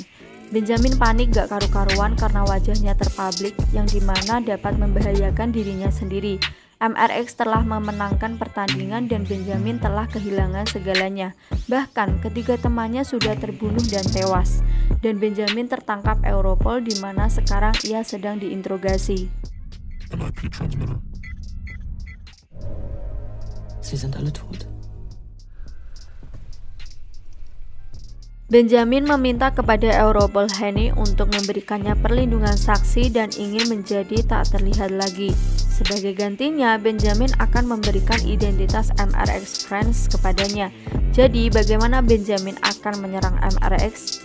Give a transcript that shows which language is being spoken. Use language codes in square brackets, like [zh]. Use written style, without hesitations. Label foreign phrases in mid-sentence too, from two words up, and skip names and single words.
[id] Benjamin panik gak karu-karuan karena wajahnya terpublik, yang dimana dapat membahayakan dirinya sendiri. MRX telah memenangkan pertandingan dan Benjamin telah kehilangan segalanya. Bahkan ketiga temannya sudah terbunuh dan tewas. Dan Benjamin tertangkap Europol di mana sekarang ia sedang diinterogasi. [en] An IP transmitter. [de] Sie sind alle tot. [id] Benjamin meminta kepada Europol Haney untuk memberikannya perlindungan saksi dan ingin menjadi tak terlihat lagi. Sebagai gantinya, Benjamin akan memberikan identitas MRX Friends kepadanya. Jadi, bagaimana Benjamin akan menyerang MRX?